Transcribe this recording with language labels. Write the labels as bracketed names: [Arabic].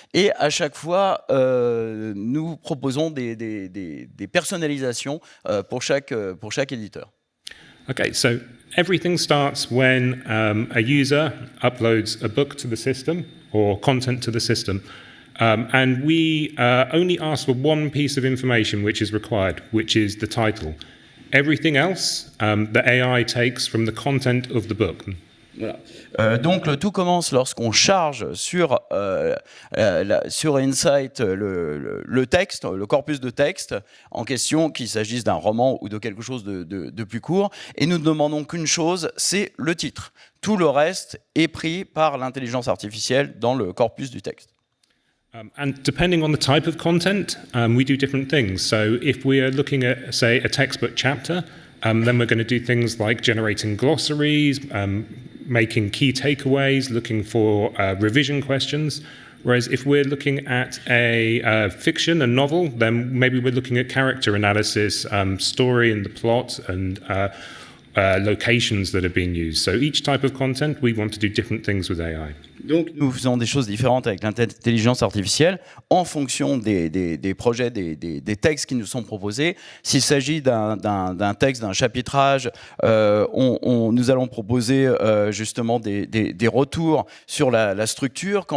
[French] Et à chaque fois, nous proposons des personnalisations pour chaque éditeur. [English] Okay, so everything starts when a user uploads a book to the system or content to the system, and we only ask for one piece of information which is required, which is the title. Everything else, the AI takes from the content of the book. [French] Voilà. Donc tout commence lorsqu'on charge sur Insight le texte, le corpus de texte en question, qu'il s'agisse d'un roman ou de quelque chose de plus court, et nous ne demandons qu'une chose, c'est le titre. Tout le reste est pris par l'intelligence artificielle dans le corpus du texte. [English] And depending on the type of content, we do different things. So if we are looking at, say, a textbook chapter, Then we're going to do things like generating glossaries, making key takeaways, looking for revision questions. Whereas if we're looking at a fiction, a novel, then maybe we're looking at character analysis, story and the plot, and locations that are being used. So each type of content, we want to do different things with AI. [French] Donc nous faisons des choses différentes avec l'intelligence artificielle en fonction des projets, des textes qui nous sont proposés. S'il s'agit d'un texte, d'un chapitrage, nous allons proposer justement des retours sur la structure.